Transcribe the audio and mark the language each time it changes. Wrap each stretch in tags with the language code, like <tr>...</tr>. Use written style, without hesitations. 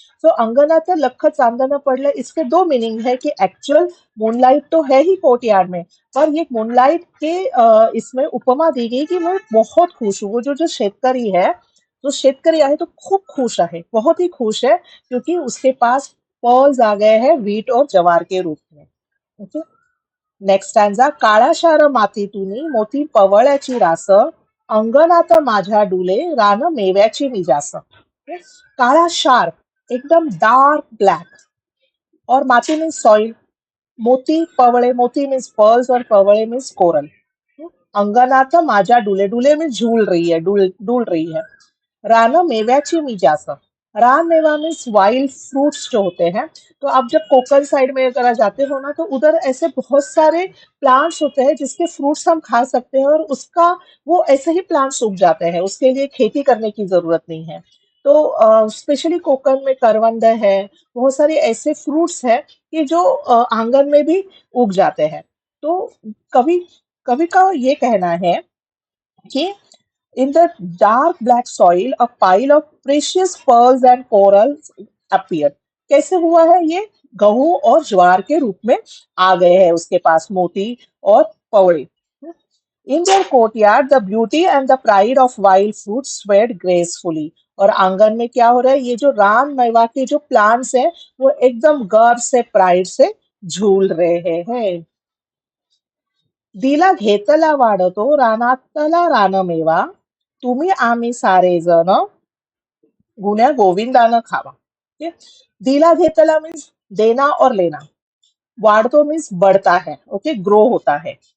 <mr>So अंगणाचं लख चांदणं पडलं,</mr> <hi>इसके दो मीनिंग है कि एक्चुअल मूनलाइट तो है ही कोर्टयार्ड में, पर ये मूनलाइट के इसमें उपमा दी गई कि मैं बहुत खुश हूँ. वो जो</hi> <mr>जो शेतकरी है, जो शेतकरी आहे तो खूप खुश आहे,</mr> <hi>बहुत ही खुश है, क्योंकि उसके पास पर्ल्स आ गए हैं व्हीट और जवार के रूप में.</hi> <en>Okay. Next stanza.</en> <mr>काळ्याशार मातीतुनी मोती पवळ्याची रास, अंगणात माझ्या डुले रान मेव्याची मी जास.</mr> <en>Okay?</en> <hi>काळा शार, एकदम</hi> <en>dark black,</en> <hi>और माती मीन्स सॉइल, मोती पवळे, मोती मीन्स पर्ल्स और पवळे मीन्स कोरल. अंगणात माझ्या डुले, डुले मीन्स झूल रही है, डुल डुल रही है.</hi> <mr>रान मेव्याची मी जास.</mr> <hi>रान मेवा मीन्स वाइल्ड फ्रूट्स जो होते हैं. तो आप जब कोकण साइड में अगर जाते हो ना, तो उधर ऐसे बहुत सारे प्लांट्स होते हैं जिसके फ्रूट्स हम खा सकते हैं, और उसका वो ऐसे ही प्लांट्स उग जाते हैं, उसके लिए खेती करने की जरूरत नहीं है. तो स्पेशली कोकण में करवंद है, बहुत सारे ऐसे फ्रूट्स हैं कि जो आंगन में भी उग जाते हैं. तो कवि कवि का ये कहना है कि</hi> <en>in the dark black soil, a pile of precious pearls and corals appeared.</en> <hi>कैसे हुआ है ये? गेहूं और ज्वार के रूप में आ गए हैं उसके पास मोती और पवड़े.</hi> <en>In their courtyard, the beauty and the pride of wild fruits swayed gracefully.</en> <hi>और आंगन में क्या हो रहा है? ये जो रान मेवा के जो प्लांट्स हैं, वो एकदम गर्व से, प्राइड से झूल रहे हैं.</hi> <mr>दिला घेतला वाढतो रानातला रानमेवा, तुम्ही आम्ही सारे जण गुण्या गोविंदानं खावा.</mr> <hi>ठीक है?</hi> <mr>दिला घेतला</mr> <hi>मीन्स देना और लेना. वाढतो मीन्स बढ़ता है, ओके, ग्रो होता है.</hi>